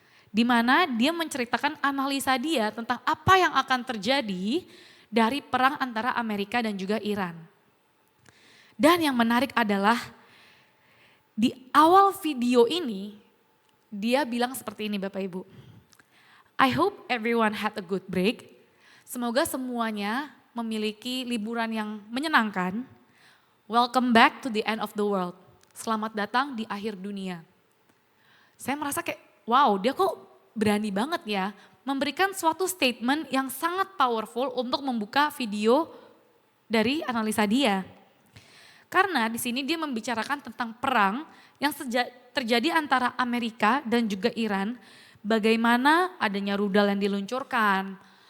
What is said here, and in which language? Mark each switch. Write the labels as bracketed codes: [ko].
[id] Di mana dia menceritakan analisa dia tentang apa yang akan terjadi dari perang antara Amerika dan juga Iran. Dan yang menarik adalah di awal video ini dia bilang seperti ini Bapak Ibu. [en] I hope everyone had a good break. [id] Semoga semuanya memiliki liburan yang menyenangkan. [en] Welcome back to the end of the world. [id] Selamat datang di akhir dunia. Saya merasa kayak wow, dia kok berani banget ya memberikan suatu statement yang sangat powerful untuk membuka video dari analisa dia. Karena di sini dia membicarakan tentang perang yang terjadi antara Amerika dan juga Iran, bagaimana adanya rudal yang diluncurkan.